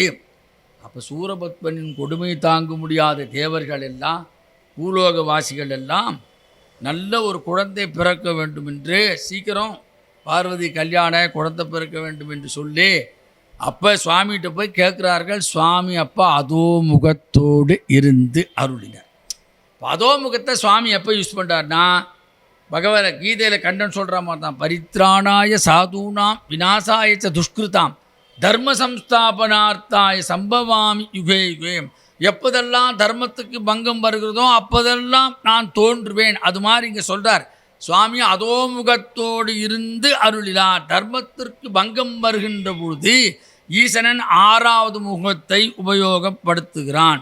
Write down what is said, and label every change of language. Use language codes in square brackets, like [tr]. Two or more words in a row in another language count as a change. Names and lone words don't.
[ta] அப்போ சூரபத்மனின் கொடுமை தாங்க முடியாத தேவர்கள் எல்லாம், பூலோகவாசிகள் எல்லாம் நல்ல ஒரு குழந்தை பிறக்க வேண்டும் என்று சீக்கிரம் பார்வதி கல்யாண குழந்தை பிறக்க வேண்டும் என்று சொல்லி அப்போ சுவாமிகிட்ட போய் கேட்குறார்கள். சுவாமி அப்போ அதோ முகத்தோடு இருந்து அருளினார். அதோ முகத்தை சுவாமி எப்போ யூஸ் பண்ணுறாருனா, பகவத கீதையில் கண்டன் சொல்கிற மாதிரி தான், [sa] परित्राणाय साधूनां विनाशाय च दुष्कृताम् धर्म संस्थापनार्थाय सम्भवामि युगे युगे. [ta] எப்போதெல்லாம் தர்மத்துக்கு பங்கம் வருகிறதோ அப்போதெல்லாம் நான் தோன்றுவேன். அது மாதிரி இங்கே சொல்கிறார் சுவாமி அதோமுகத்தோடு இருந்து அருளினார். தர்மத்திற்கு பங்கம் வருகின்ற பொழுது ஈசனன் 6வது முகத்தை உபயோகப்படுத்துகிறான்.